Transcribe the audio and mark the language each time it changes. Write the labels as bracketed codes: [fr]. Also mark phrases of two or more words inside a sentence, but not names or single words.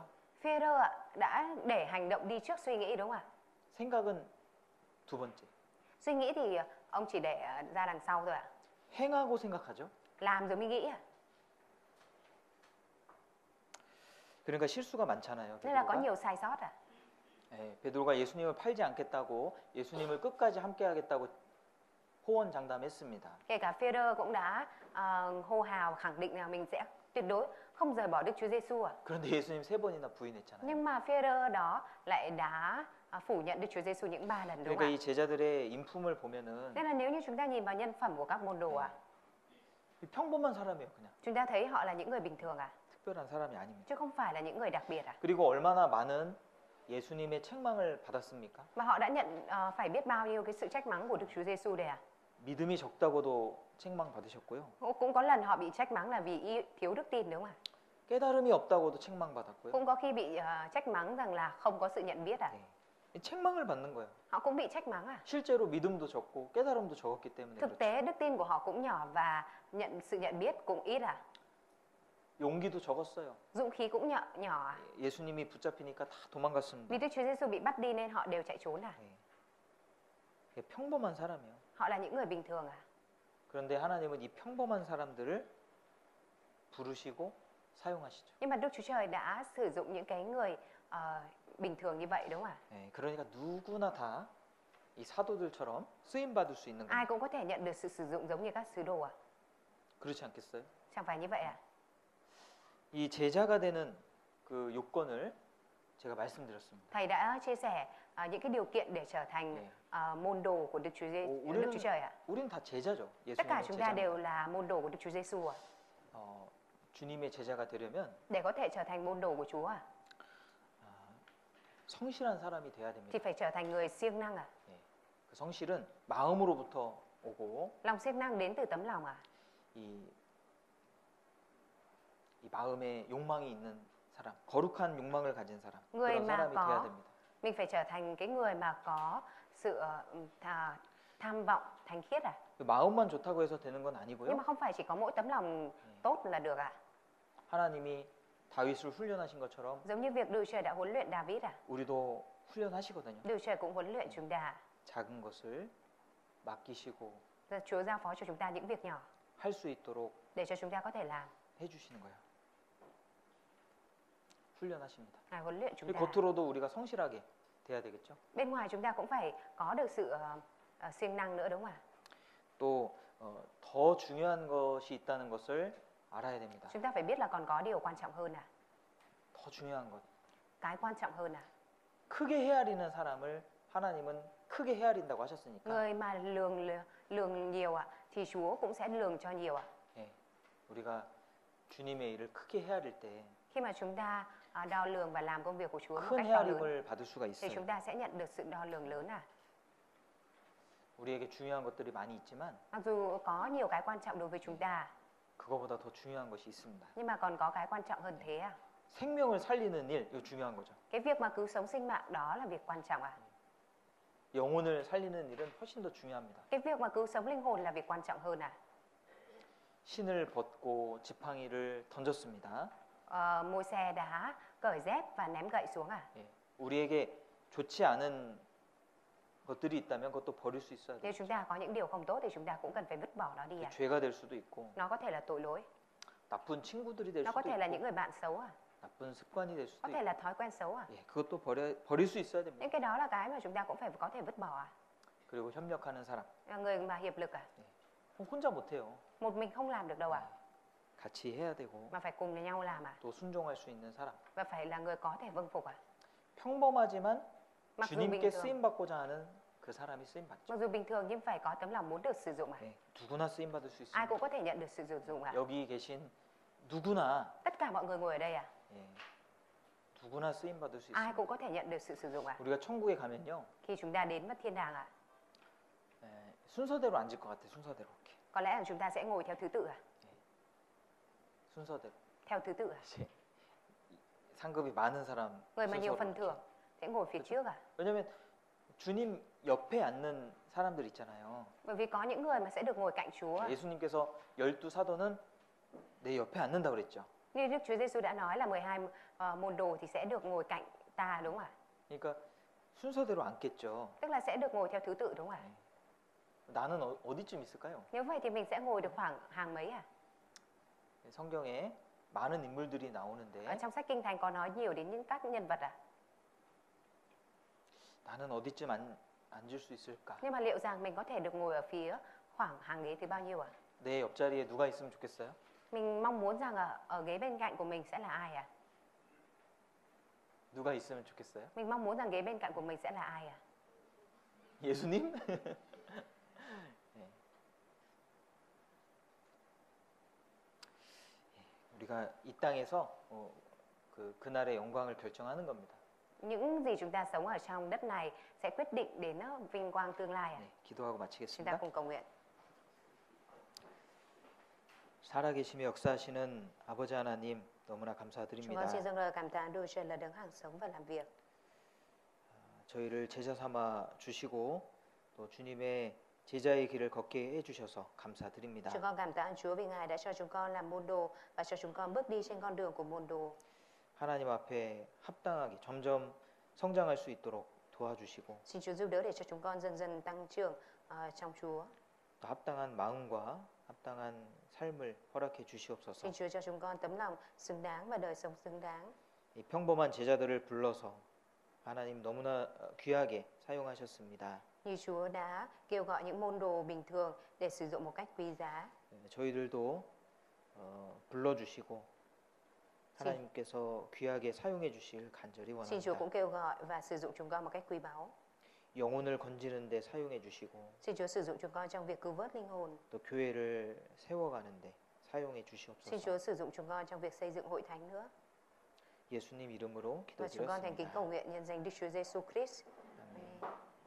[vi] Phêrô ạ, đã để hành động đi trước suy nghĩ đúng không ạ? [ko] 생각은 두 번째. [vi] Suy nghĩ thì ông chỉ để ra đằng sau thôi ạ. [ko] 행하고 생각하죠. [vi] Làm rồi mới nghĩ ạ. [ko] 그러니까 실수가 많잖아요. [vi] Nên là có [ko] 베드로가. [vi] nhiều sai sót à? [ko] 예, 베드로가 예수님을 팔지 않겠다고, 예수님을 끝까지 함께하겠다고 호언장담했습니다. [vi] Kể cả Phêrô cũng đã hô hào khẳng định là mình sẽ tuyệt đối không rời bỏ Đức Chúa Giêsu à. [ko] 그런데 예수님 3번이나 부인했잖아요. [vi] Nhưng mà Phêrô đó lại đã phủ nhận Đức Chúa Giêsu những 3 lần đúng [ko] 그러니까 [vi] không [ko] 이 [vi] ạ? [ko] 제자들의 인품을 보면은 [vi] Nên là nếu như chúng ta nhìn vào nhân phẩm của các môn đồ à, [ko] 평범한 사람이에요, 그냥. [vi] chúng ta thấy họ là những người bình thường à, [ko] 특별한 사람이 아닙니다. [vi] chứ không phải là những người đặc biệt à. [ko] 그리고 얼마나 많은 예수님의 책망을 받았습니까? [vi] Và họ đã nhận phải biết bao nhiêu cái sự trách mắng của Đức Chúa Giêsu đây à. [ko] 믿음이 적다고도 책망 받으셨고요. [vi] Cũng có lần họ bị trách mắng là vì thiếu đức tin đúng không ạ? [ko] 깨달음이 없다고도 책망 받았고요. [vi] Cũng có khi bị trách mắng rằng là không có sự nhận biết à. [ko] 이 책망을 받는 거예요. [vi] Họ cũng bị trách mắng à. [ko] 실제로 믿음도 적고 깨달음도 적었기 때문에 [vi] Thực [ko] 그렇죠. [vi] tế đức tin của họ cũng nhỏ và sự nhận biết cũng ít à. [ko] 용기도 적었어요. [vi] Dũng khí cũng nhỏ à. [ko] 예수님이 붙잡히니까 다 도망갔습니다. [vi] Vì Đức Chúa Giêsu bị bắt đi nên họ đều chạy trốn à. [ko] 예. 평범한 사람이에요. [vi] Họ là những người bình thường à. [ko] 그런데 하나님은 이 평범한 사람들을 부르시고 사용하시죠. [vi] Nhưng mà Đức Chúa Trời đã sử dụng những cái người bình thường như vậy đúng không ạ? [ko] 예. 그러니까 누구나 다 이 사도들처럼 쓰임 받을 수 있는 [vi] Ai [ko] 겁니다. [vi] cũng có thể nhận được sự sử dụng giống như các sứ đồ à? [ko] 그렇지 않겠어요? [vi] Chẳng phải như vậy à? [ko] 이 제자가 되는 그 요건을 제가 말씀드렸습니다. [vi] Thầy đã chia sẻ những cái điều kiện để trở thành [ko] 네. [vi] môn đồ của Đức Chúa Đức Chúa Trời ạ. [ko] 우리는 다 제자죠. [vi] Tất cả [ko] 예수님의 [vi] chúng ta [ko] 제자. [vi] đều là môn đồ của Đức Chúa Giêsu ạ. [ko] 주님의 제자가 되려면 [vi] Để có thể trở thành môn đồ của Chúa ạ, [ko] 성실한 사람이 돼야 [vi] thì [ko] 됩니다. [vi] phải trở thành người siêng năng ạ. [ko] 그 성실은 마음으로부터 오고 [vi] Lòng siêng năng đến từ tấm lòng ạ. [ko] 이 마음에 욕망이 있는 사람, 거룩한 욕망을 가진 사람, [vi] người [ko] 그런 [vi] mà [ko] 사람이 돼야 [vi] có [ko] 됩니다. [vi] mình phải trở thành cái người mà có sự tham vọng thánh khiết ạ. [ko] 그 마음만 좋다고 해서 되는 건 [vi] Nhưng [ko] 아니고요. [vi] mà không phải chỉ có mỗi tấm lòng tốt là được ạ. [ko] 하나님이 다윗을 훈련하신 것처럼 [vi] Giống như việc Đức Trời đã huấn luyện David ạ. [ko] 우리도 훈련하시거든요. [vi] Đức Trời cũng huấn luyện chúng ta. [ko] 작은 것을 맡기시고 [vi] Chúa giao phó cho chúng ta những việc nhỏ [ko] 할 수 있도록 [vi] để cho chúng ta có thể làm. [ko] 해주시는 거예요. 훈련하십니다. [vi] Ngài huấn luyện chúng [ko] 그리고 [vi] ta. [ko] 겉으로도 우리가 성실하게 돼야 되겠죠. [vi] Bên ngoài chúng ta cũng phải có được sự siêng năng nữa đúng không ạ? [ko] 또 더 중요한 것이 있다는 것을 알아야 됩니다. [vi] Chúng ta phải biết là còn có điều quan trọng hơn à? [ko] 더 중요한 것. [vi] Cái quan trọng hơn à? [ko] 크게 헤아리는 사람을 하나님은 크게 헤아린다고 하셨으니까 [vi] Người mà lường nhiều ạ thì Chúa cũng sẽ lường cho nhiều ạ. [ko] 예, 우리가 주님의 일을 크게 헤아릴 때 [vi] Khi mà chúng ta đo lường và làm công việc của Chúa một [ko] 큰 [vi] cách to lớn [ko] 헤아림을 받을 수가 [vi] thì [ko] 있어요. [vi] chúng ta sẽ nhận được sự đo lường lớn à? [ko] 우리에게 중요한 것들이 많이 있지만 [vi] Mặc dù có nhiều cái quan trọng đối với chúng ta [ko] 그거보다 더 중요한 것이 있습니다. [vi] nhưng mà còn có cái quan trọng hơn thế à? [ko] 생명을 살리는 일, 이거 중요한 거죠. [vi] Cái việc mà cứu sống sinh mạng đó là việc quan trọng à? [ko] 영혼을 살리는 일은 훨씬 더 중요합니다. [vi] Cái việc mà cứu sống linh hồn là việc quan trọng hơn à? [ko] 신을 벗고 지팡이를 던졌습니다. [vi] Môi-se đã cởi dép và ném gậy xuống à? [ko] 예, 우리에게 좋지 않은 것들이 있다면 그것도 버릴 수 있어야 [vi] Nếu [ko] 돼요. [vi] chúng ta có những điều không tốt thì chúng ta cũng cần phải vứt bỏ nó đi à? [ko] 죄가 될 수도 있고 [vi] Nó có thể là tội lỗi, [ko] 나쁜 친구들이 될 [vi] nó có [ko] 수도 [vi] thể là [ko] 있고 [vi] những người bạn xấu à? [ko] 나쁜 습관이 될 [vi] Có [ko] 수도 [vi] thể [ko] 있고 [vi] là thói quen xấu à? [ko] 예, 그것도 버릴 수 있어야 됩니다. [vi] Những cái đó là cái mà chúng ta cũng phải có thể vứt bỏ à? [ko] 그리고 협력하는 사람 [vi] Người mà hiệp lực à? [ko] 혼자 못해요. [vi] Một mình không làm được đâu à? [ko] 같이 해야 되고 [vi] Mà phải cùng với nhau làm à? [ko] 또 순종할 수 있는 사람 [vi] Và phải là người có thể vâng phục à? [ko] 평범하지만 [vi] Mặc dù bình [ko] 주님께 [vi] thường, [ko] 쓰임 받고자 하는 그 사람이 쓰임 받죠. [vi] mặc dù bình thường nhưng phải có tấm lòng muốn được sử dụng à? [ko] 예, 누구나 쓰임 받을 수 [vi] Ai [ko] 있습니다. [vi] cũng có thể nhận được sự sử dụng à? [ko] 여기 계신 누구나 [vi] Tất cả mọi người ngồi ở đây à? [ko] 예, 누구나 쓰임 받을 수 [vi] Ai [ko] 있습니다. [vi] cũng có thể nhận được sự sử dụng à? [ko] 우리가 천국에 가면요 [vi] Khi chúng ta đến mất thiên đàng à? [ko] 예, 순서대로 앉을 것 같아. 순서대로 이렇게 [vi] Có lẽ là chúng ta sẽ ngồi theo thứ tự à? [ko] 순서대로. [vi] Theo thứ tự à? [ko] 이제 상급이 많은 사람 [vi] Người mà nhiều [ko] 순서로 [vi] phần [ko] 이렇게. [vi] thưởng sẽ ngồi phía trước à? [ko] 왜냐면 주님 옆에 앉는 사람들 있잖아요. [vi] Bởi vì có những người mà sẽ được ngồi cạnh Chúa. [ko] 예수님께서 12사도는 내 옆에 앉는다 그랬죠. [vi] Như Đức Chúa Giêsu đã nói là 12 môn đồ thì sẽ được ngồi cạnh ta đúng không ạ? [ko] 그러니까 순서대로 앉겠죠. [vi] Tức là sẽ được ngồi theo thứ tự đúng không ạ? [ko] 나는 어디쯤 있을까요? [vi] Nếu vậy thì mình sẽ ngồi được khoảng hàng mấy à? [ko] 성경에 많은 인물들이 [vi] Ở [ko] 나오는데 [vi] trong sách Kinh Thánh có nói nhiều đến những các nhân vật à? [ko] 나는 어디쯤 앉을 수 있을까? [vi] Nhưng mà liệu rằng mình có thể được ngồi ở phía khoảng hàng ghế thứ bao nhiêu à? [ko] 내 옆자리에 누가 있으면 좋겠어요? [vi] Mình mong muốn rằng ở ghế bên cạnh của mình sẽ là ai à? [ko] 누가 있으면 좋겠어요? [vi] Mình mong muốn rằng ghế bên cạnh của mình sẽ là ai à? [ko] 예수님? 네. 우리가 이 땅에서 그날의 영광을 결정하는 겁니다. [vi] Những gì chúng ta sống ở trong đất này sẽ quyết định đến vinh quang tương lai à? [ko] 네, 기도하고 [vi] Chúng ta [ko] 마치겠습니다. [vi] cùng cầu nguyện. [ko] 살아계시며 역사하시는 아버지 하나님 너무나 [vi] Chúng [ko] 감사드립니다. [vi] con xin dâng lời cảm tạ Đức Trời là đấng hàng sống và làm việc. [ko] 저희를 제자 삼아 주시고 또 주님의 제자의 길을 걷게 해주셔서 감사드립니다. [vi] Chúng con cảm tạ ơn Chúa vì Ngài đã cho chúng con làm môn đồ và cho chúng con bước đi trên con đường của môn đồ. [ko] 하나님 앞에 합당하게 점점 성장할 수 있도록 도와주시고 [vi] Xin Chúa giúp đỡ để cho chúng con dần dần tăng trưởng trong Chúa. [ko] 또 합당한 마음과 합당한 삶을 허락해 주시옵소서. [vi] Xin Chúa cho chúng con tấm lòng xứng đáng và đời sống xứng đáng. [ko] 이 평범한 제자들을 불러서 하나님 너무나 귀하게 사용하셨습니다. [vi] Như Chúa đã kêu gọi những môn đồ bình thường để sử dụng một cách quý giá. [ko] 저희들도 불러주시고 하나님께서 귀하게 사용해 주실 간절히 [vi] Xin Chúa [ko] 원합니다. [vi] cũng kêu gọi và sử dụng chúng con một cách quý báu. [ko] 영혼을 건지는 데 사용해 주시고 [vi] Xin Chúa sử dụng chúng con trong việc cứu vớt linh hồn. [ko] 또 교회를 세워가는데 사용해 [vi] Xin [ko] 주시옵소서. [vi] Chúa sử dụng chúng con trong việc xây dựng hội thánh nữa. [ko] 예수님 이름으로 [vi] Và chúng con thành kính cầu [ko] 기도드렸습니다. [vi] nguyện nhân danh Đức Chúa Giêsu Christ. [ko] 아멘. [vi] Amen.